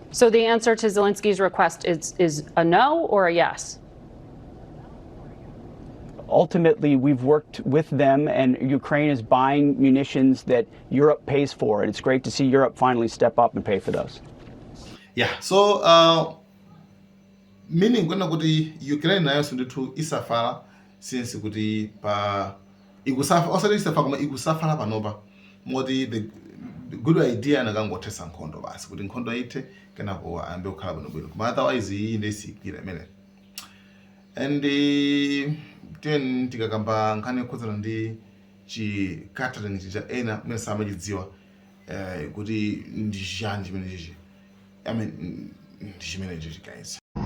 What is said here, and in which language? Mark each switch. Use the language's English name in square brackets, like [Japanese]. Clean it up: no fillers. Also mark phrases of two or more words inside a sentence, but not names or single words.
[English] So the answer to Zelensky's request is a no or a yes? Ultimately, we've worked with them, and Ukraine is buying munitions that Europe pays for, and it's great to see Europe finally step up and pay for those. Yeah, so meaning [Nyanja] kwenda kuti Ukraine nayo ndithu isafala since kuti pa ikusafa osati isafala koma ikusafala panopa moti [English] the good idea [Nyanja] nakangothetsa nkhondo basi kuti nkhondo ithe kenako ayambe kukhala bwinobwino koma otherwise iyi ndesiyikwira imene [English] and then [Nyanja] tikakamba nkhani yokhudzana ndi chi catering cha ena mmene samachidziwa kuti ndi chani chimene chichi [English] I mean [Nyanja] ndi chimene chichi guys.